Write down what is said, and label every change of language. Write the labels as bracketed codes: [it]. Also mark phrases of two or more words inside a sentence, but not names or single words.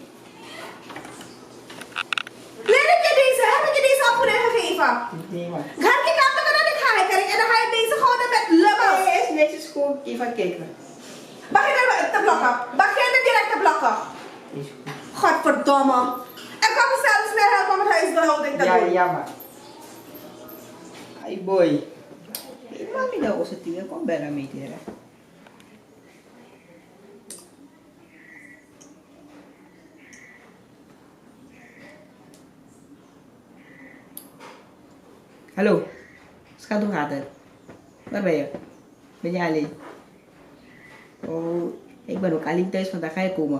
[nl] Heb ik je deze afvoering gegeven? Nee, maar. Ga ik aan de kant gaan kijken en dan ga je bezig houden met lummels. Nee, is netjes goed. Even kijken. Begin te blokken. Begin direct te blokken. Is goed. Godverdomme. Ik kan mezelf meer helpen om het huisbehouding te doen. Ja, maar. [tl] Ay, boy. Mami daw ako sa tingin ko. Ang bera may tira. [nl] Hallo. Schat, hoe gaat het? Waar ben je? Ben je alleen? Oh, ik ben ook alleen thuis, vandaag ga je komen.